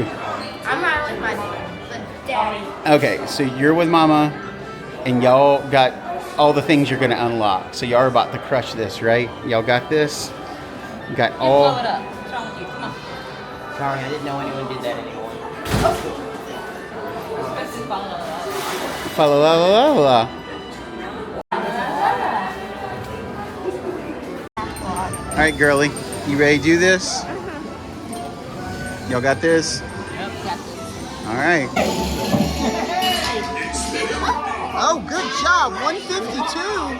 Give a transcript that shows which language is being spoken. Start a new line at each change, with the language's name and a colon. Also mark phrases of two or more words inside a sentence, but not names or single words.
English: I'm riding with daddy. Okay, so you're with Mama, and y'all got all the things you're gonna unlock. So y'all are about to crush this, right? Y'all got this? You got all... Blow it up. What's wrong with you? Come on. Sorry, I didn't know anyone did that anymore. Fa la la la la la. All right, girly, you ready to do this? Y'all got this? Yep. All right. Oh, good job, 152.